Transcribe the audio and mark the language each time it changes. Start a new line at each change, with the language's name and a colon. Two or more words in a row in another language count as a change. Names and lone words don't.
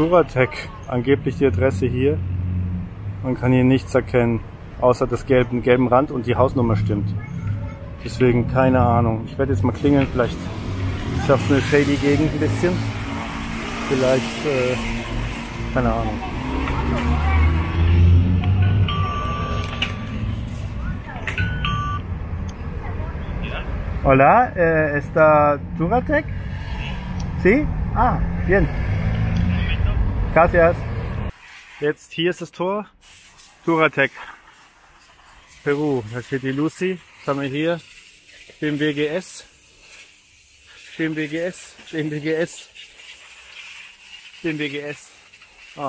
German: Touratech, angeblich die Adresse hier. Man kann hier nichts erkennen, außer das gelben Rand und die Hausnummer stimmt. Deswegen keine Ahnung. Ich werde jetzt mal klingeln, vielleicht ist das eine shady Gegend ein bisschen. Vielleicht, keine Ahnung.
Spanish: Hola, ¿está Touratech? ¿Sí? Ah, bien. Gracias.
German: Jetzt hier ist das Tor. Touratech. Peru. Da steht die Lucy. Was haben wir hier? BMW GS. BMW GS. BMW GS. BMW GS. Ah.